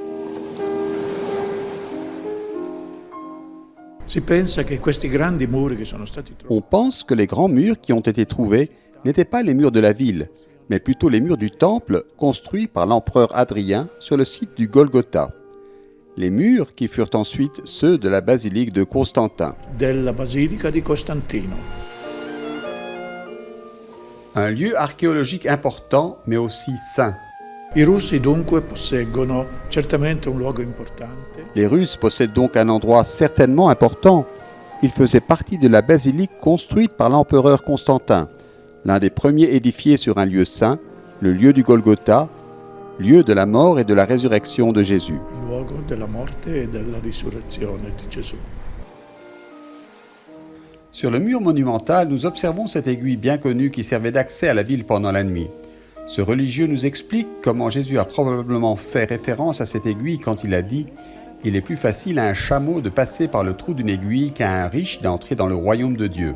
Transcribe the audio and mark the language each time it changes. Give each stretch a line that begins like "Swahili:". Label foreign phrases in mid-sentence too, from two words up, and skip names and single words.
French: On pense que les grands murs qui ont été trouvés n'étaient pas les murs de la ville, mais plutôt les murs du temple construits par l'empereur Hadrien sur le site du Golgotha. Les murs qui furent ensuite ceux de la basilique de Constantin. Un lieu archéologique important, mais aussi saint.
Italian: I russi dunque posseggono certamente un luogo importante.
French: Les Russes possèdent donc un endroit certainement important. Il faisait partie de la basilique construite par l'empereur Constantin, l'un des premiers édifiés sur un lieu saint, le lieu du Golgotha, lieu de la mort et de la résurrection de Jésus.
Italian: Il luogo della morte e della risurrezione di Gesù.
French: Sur le mur monumental, nous observons cette aiguille bien connue qui servait d'accès à la ville pendant la nuit. Ce religieux nous explique comment Jésus a probablement fait référence à cette aiguille quand il a dit « Il est plus facile à un chameau de passer par le trou d'une aiguille qu'à un riche d'entrer dans le royaume de Dieu.